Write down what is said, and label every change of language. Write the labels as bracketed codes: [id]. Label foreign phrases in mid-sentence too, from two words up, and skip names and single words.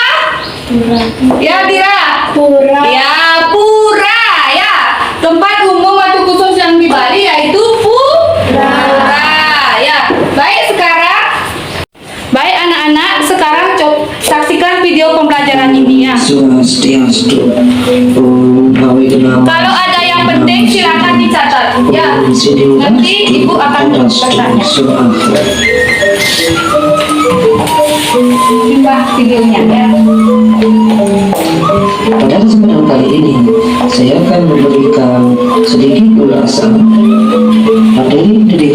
[id] Ya, Dira. Pura. Ya, pura. Ya, tempat umum atau khusus yang di Bali yaitu pura. Ya, baik sekarang. Baik anak-anak, sekarang saksikan video pembelajaran ini ya. Swastiastu. Om Bhawi Nama. Kalau ada yang penting silakan dicatat ya. Nanti ibu akan bertanya. Simak videonya ya. Pada kesempatan kali ini, saya akan memberikan sedikit ulasan materi pendidikan.